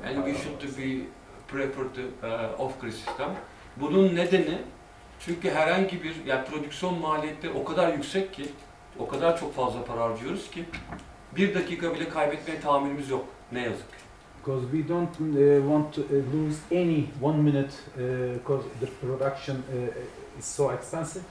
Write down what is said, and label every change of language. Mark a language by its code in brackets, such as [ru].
[en] And we should be prefer to off-grid sistem. [tr] Bunun nedeni, çünkü herhangi bir, yani prodüksiyon maliyetleri o kadar yüksek ki, o kadar çok fazla para harcıyoruz ki, bir dakika bile kaybetmeye tahammülümüz yok, ne yazık. [en] Because we don't want to lose any 1 minute because the production is so expensive.